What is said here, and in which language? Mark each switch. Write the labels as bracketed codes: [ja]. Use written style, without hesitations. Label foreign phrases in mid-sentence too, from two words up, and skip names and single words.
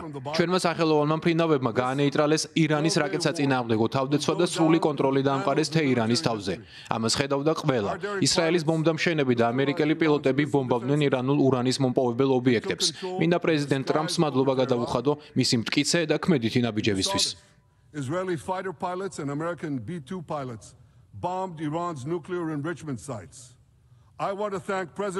[ka] ჩვენმა სახელოვანმა მფრინავებმა გაანეიტრალეს ირანის რაკეტსაწინააღმდეგო თავდაცვა და სრული კონტროლი დაამყარეს თეირანის თავზე. ამას ხედავდა ყველა. ისრაელის ბომბდამშენები და ამერიკელი პილოტები ბომბავდნენ ირანულ ურანის მომპოვებელ ობიექტებს. პრეზიდენტ ტრამპს მადლობა გადაუხადო მისი მტკიცე და ქმედითი ნაბიჯებისთვის. [en] Israeli fighter pilots and American B-2 pilots bombed Iran's nuclear enrichment sites. I want to thank President